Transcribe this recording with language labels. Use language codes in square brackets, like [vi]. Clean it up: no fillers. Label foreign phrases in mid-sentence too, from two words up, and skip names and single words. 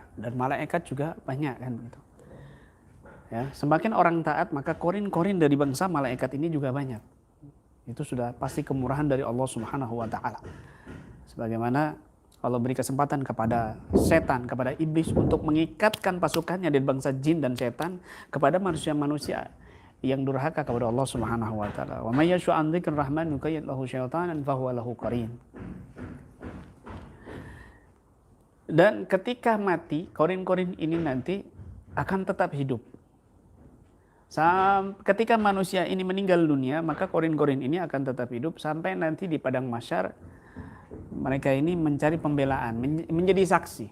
[id] Dan malaikat juga banyak kan begitu. Ya, semakin orang taat, maka korin-korin dari bangsa malaikat ini juga banyak. Itu sudah pasti kemurahan dari Allah [ar] سبحانه وتعالى. [id] Sebagaimana Allah beri kesempatan kepada setan, kepada iblis untuk mengikatkan pasukannya dari bangsa jin dan setan kepada manusia-manusia yang durhaka kepada Allah [ar] سبحانه وتعالى. ومن يعش عن ذكر الرحمن يقيض له شيطانا فهو له قرين. [id] Dan ketika mati, korin-korin ini nanti akan tetap hidup. Ketika manusia ini meninggal dunia, maka korin-korin ini akan tetap hidup sampai nanti di padang mahsyar mereka ini mencari pembelaan, menjadi saksi.